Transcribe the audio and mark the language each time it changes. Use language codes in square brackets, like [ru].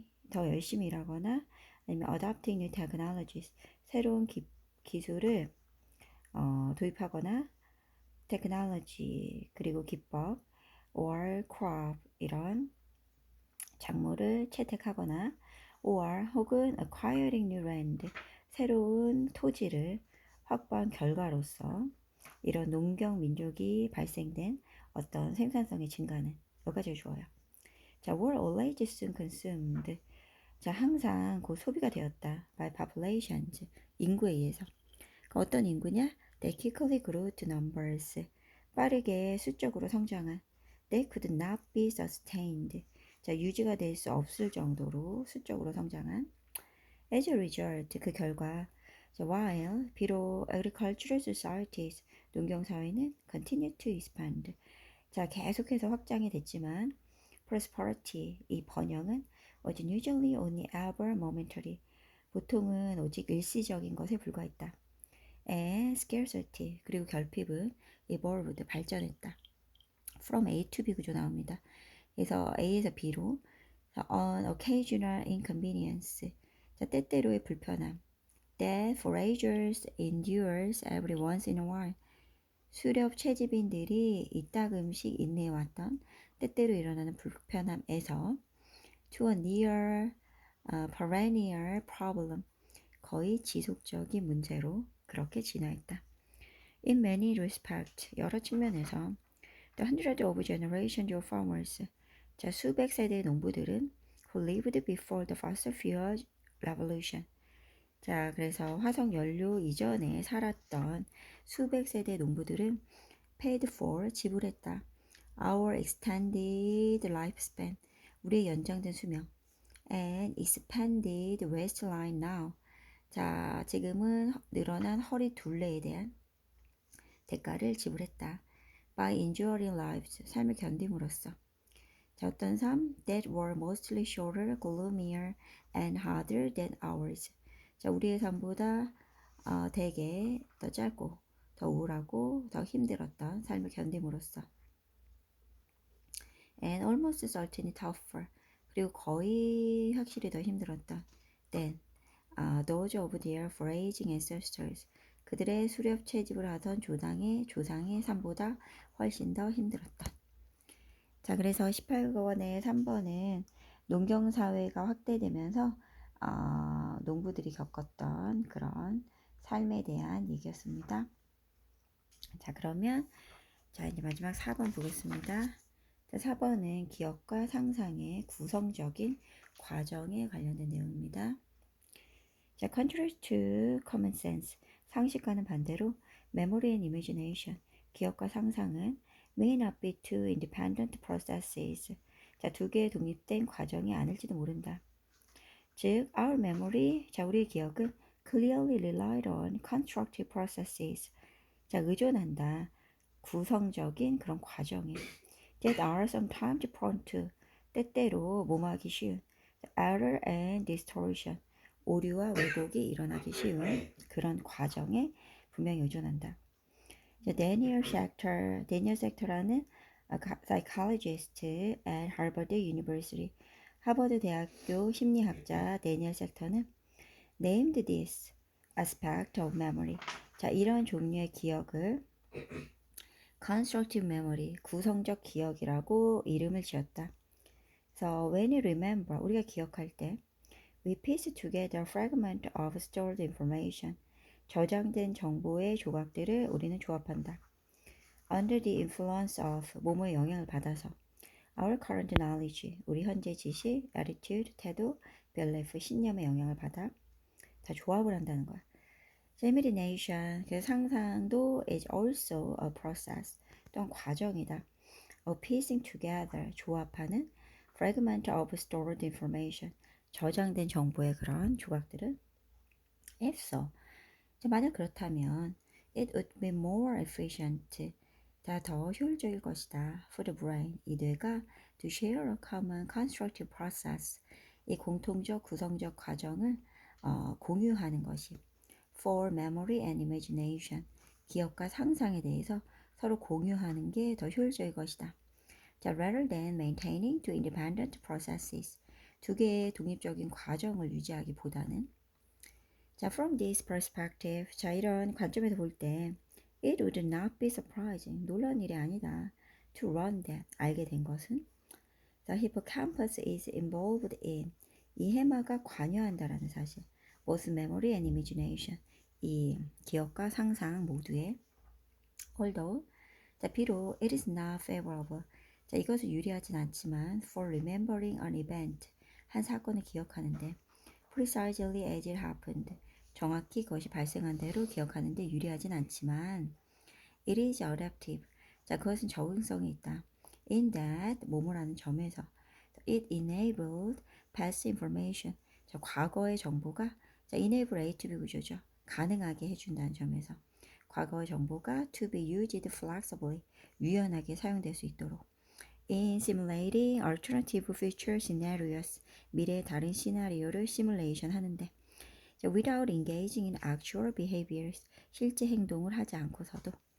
[ko] 더 열심히 일하거나 아니면 [en] adopting new technologies, [ko] 새로운 기술을 도입하거나 테크놀로지 그리고 기법 or crop 이런 작물을 채택하거나 or 혹은 [en] acquiring new land [ko] 새로운 토지를 확보한 결과로서 이런 농경 민족이 발생된 어떤 생산성의 증가는 여기까지 좋아요. [en] 자, were always soon consumed. [ko] 자, 항상 곧 소비가 되었다. [en] by populations. [ko] 인구에 의해서. 그 어떤 인구냐? [en] They quickly grew to numbers. [ko] 빠르게 수적으로 성장한. [en] They could not be sustained. [ko] 자, 유지가 될 수 없을 정도로 수적으로 성장한. [en] As a result, [ko] 그 결과, [en] while [ko] 비록 [en] agricultural societies, [ko] 농경사회는 [en] continue to expand. [ko] 자, 계속해서 확장이 됐지만 [en] prosperity, [ko] 이 번영은 [en] was usually only ever momentary. [ko] 보통은 오직 일시적인 것에 불과했다. [en] And scarcity, [ko] 그리고 결핍은 [en] evolved, [ko] 발전했다. [en] From A to B [ko] 구조 나옵니다. 그래서 A에서 B로 [en] on occasional inconvenience, [ko] 자, 때때로의 불편함. [en] That foragers endures every once in a while. [ko] 수렵 채집인들이 이따금씩 인내해왔던 때때로 일어나는 불편함에서 [en] to a near perennial problem, [ko] 거의 지속적인 문제로 그렇게 진화했다. [en] In many respects, [ko] 여러 측면에서 [en] the hundreds of generations of farmers, [ko] 자, 수백 세대의 농부들은 [en] who lived before the fossil fuel revolution, [ko] 자, 그래서 화석 연료 이전에 살았던 수백 세대 농부들은 [en] paid for, [ko] 지불했다. [en] Our extended lifespan, [ko] 우리의 연장된 수명. [en] And expanded waistline now, [ko] 자, 지금은 늘어난 허리 둘레에 대한 대가를 지불했다. [en] By enduring lives, [ko] 삶을 견딤으로써. 자, 어떤 삶? [en] That were mostly shorter, gloomier, and harder than ours. [ko] 자, 우리의 삶보다 되게 더 짧고 더 우울하고 더 힘들었던 삶을 견딤으로써. [en] And almost certainly tougher. [ko] 그리고 거의 확실히 더 힘들었던 [en] than those of their foraging ancestors. [ko] 그들의 수렵 채집을 하던 조상의 삶보다 훨씬 더 힘들었던. 자, 그래서 18번의 3번은 농경사회가 확대되면서 농부들이 겪었던 그런 삶에 대한 얘기였습니다. 자, 그러면 자, 이제 마지막 4번 보겠습니다. 자, 4번은 기억과 상상의 구성적인 과정에 관련된 내용입니다. [en] 자, contrary to common sense, [ko] 상식과는 반대로 [en] memory and imagination, [ko] 기억과 상상은 [en] may not be two independent processes. [ko] 자, 두 개의 독립된 과정이 아닐지도 모른다. [en] 즉, our memory, 자, [ko] 우리의 기억은 [en] clearly relied on constructive processes. [ko] 자, 의존한다. 구성적인 그런 과정에. [en] That are sometimes prone to, [ko] 때때로 모호하기 쉬운 [en] error and distortion, [ko] 오류와 왜곡이 일어나기 쉬운 그런 과정에 분명히 의존한다. 데니얼 섹터라는 [en] psychologist at Harvard University, [ko] 하버드 대학교 심리학자 데니얼 섹터는 [en] named this aspect of memory, [ko] 자, 이런 종류의 기억을 [en] constructive memory, [ko] 구성적 기억이라고 이름을 지었다. [en] So when you remember, [ko] 우리가 기억할 때 [en] we piece together fragment of stored information, [ko] 저장된 정보의 조각들을 우리는 조합한다. [en] Under the influence of, [ko] 뭐뭐의 영향을 받아서. [en] Our current knowledge, [ko] 우리 현재 지식, attitude, 태도, belief, 신념의 영향을 받아 다 조합을 한다는 거야. [en] Imagination, [ko] 그 상상도 [en] is also a process, [ko] 또한 과정이다. [en] of piecing together, [ko] 조합하는 [en] fragment of stored information, [ko] 저장된 정보의 그런 조각들은 [en] if so, [ko] 만약 그렇다면 [en] it would be more efficient, [ko] 더 효율적일 것이다. [en] for the brain, [ko] 이 뇌가 [en] to share a common constructive process, [ko] 이 공통적 구성적 과정을 공유하는 것이 [en] for memory and imagination, [ko] 기억과 상상에 대해서 서로 공유하는 게 더 효율적일 것이다. [en] 자, rather than maintaining two independent processes, [ko] 두 개의 독립적인 과정을 유지하기보다는. 자, [en] from this perspective, [ko] 자, 이런 관점에서 볼 때 [en] it would not be surprising, [ko] 놀라운 일이 아니다. [en] to learn that, [ko] 알게 된 것은 [en] the hippocampus is involved in, [ko] 이 해마가 관여한다라는 사실. [en] both memory and imagination, [ko] 이 기억과 상상 모두에. [en] although, [ko] 자, 비록 [en] it is not favorable, [ko] 자, 이것은 유리하진 않지만 [en] for remembering an event, [ko] 한 사건을 기억하는데 [en] precisely as it happened, [ko] 정확히 그것이 발생한 대로 기억하는데 유리하진 않지만 [en] it is adaptive, [ko] 자, 그것은 적응성이 있다. [en] in that, [ko] 뭐뭐라는 점에서 [en] it enabled past information, [ko] 자, 과거의 정보가, [en] 자, enable A to B 구조죠. [ko] 가능하게 해준다는 점에서 과거의 정보가 [en] to be used flexibly, [ko] 유연하게 사용될 수 있도록 [en] in simulating alternative future scenarios, [ko] 미래의 다른 시나리오를 시뮬레이션 하는데 [en] without engaging in actual behaviors, [ko] 실제 행동을 하지 않고서도.